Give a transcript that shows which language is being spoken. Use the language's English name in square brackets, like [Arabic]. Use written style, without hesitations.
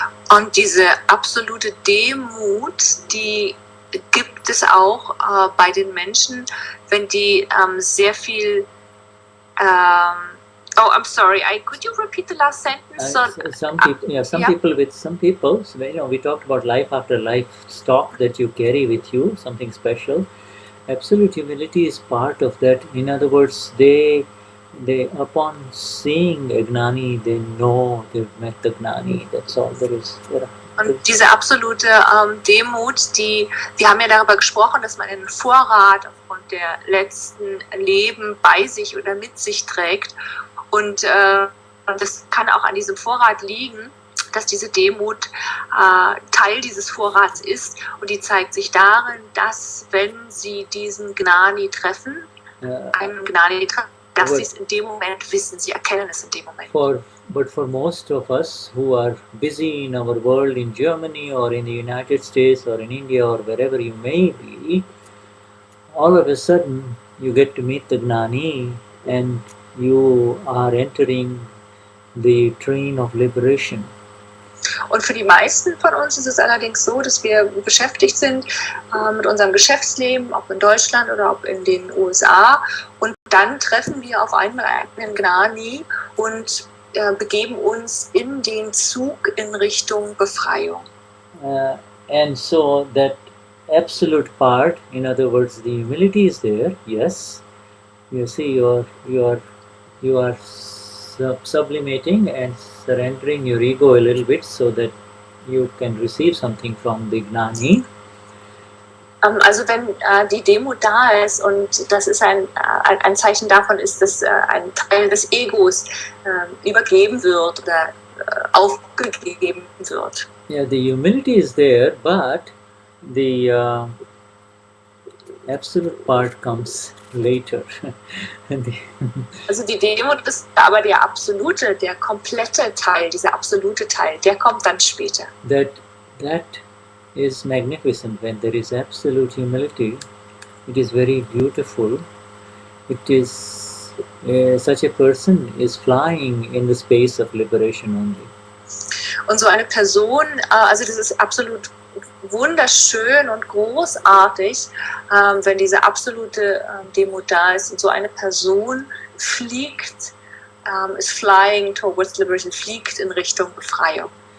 [German] Und diese absolute Demut, die gibt es auch bei den Menschen, wenn die sehr viel [English] I'm sorry. Could you repeat the last sentence? Some people. So, we talked about life after life stock that you carry with you, something special. Absolute humility is part of that. In other words, they upon seeing a Gnani, they know they've met the Gnani. That's all there is. [German] Und diese absolute Demut, wir haben ja darüber gesprochen, dass man einen Vorrat aufgrund der letzten Leben bei sich oder mit sich trägt. Und das kann auch an diesem Vorrat liegen, dass diese Demut Teil dieses Vorrats ist. Und die zeigt sich darin, dass wenn sie diesen Gnani treffen, einen Gnani treffen, dass sie es in dem Moment wissen, sie erkennen es in dem Moment. [English] But for most of us who are busy in our world, in Germany or in the United States or in India or wherever you may be, all of a sudden you get to meet the Gnani and you are entering the train of liberation. [German] Und für die meisten von uns ist es allerdings so, dass wir beschäftigt sind mit unserem Geschäftsleben, ob in Deutschland oder ob in den USA. Und dann treffen wir auf einmal einen Gnani und begeben uns in den Zug in Richtung Befreiung. [English] And so that absolute part, in other words, the humility is there. Yes, you see, you are sublimating and surrendering your ego a little bit so that you can receive something from the Gnani. [German] Also wenn die Demo da ist und das ist ein Zeichen davon ist, dass ein Teil des Egos übergeben wird oder aufgegeben wird. [English] Yeah, the humility is there, but the absolute part comes later. [German] Also die Demut ist aber der absolute, der komplette Teil, dieser absolute Teil, der kommt dann später. [English] That is magnificent. When there is absolute humility, it is very beautiful. It is such a person is flying in the space of liberation only. [German] Und so eine Person, also das ist absolut wunderschön und großartig, wenn diese absolute Demut da ist und so eine Person fliegt, [English] is flying towards liberation, [German] fliegt in Richtung Befreiung.